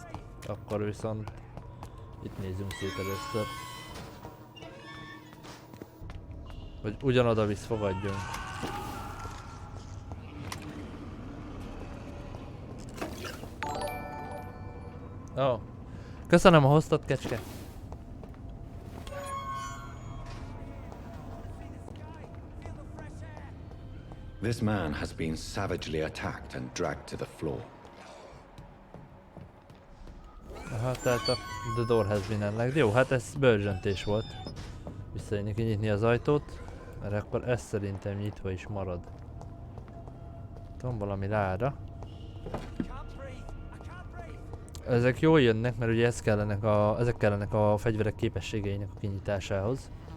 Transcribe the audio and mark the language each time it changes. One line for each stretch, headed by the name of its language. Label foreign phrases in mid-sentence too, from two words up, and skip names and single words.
Hungarian: Akkor viszont itt nézzünk szét először. Hogy ugyanoda visz, fogadjunk. Ó. Köszönöm a hoztat, kecske.
English: This man has been savagely attacked and dragged to the floor.
Hungarian: Aha, tehát a
English: the door has been unlocked.
Hungarian: Jó, hát ez bőrzsöntés volt. Visszajönni kinyitni az ajtót, mert akkor ez szerintem nyitva is marad. Van valami láda. Ezek jól jönnek, mert ugye ezek kellenek a fegyverek képességeinek a kinyitásához.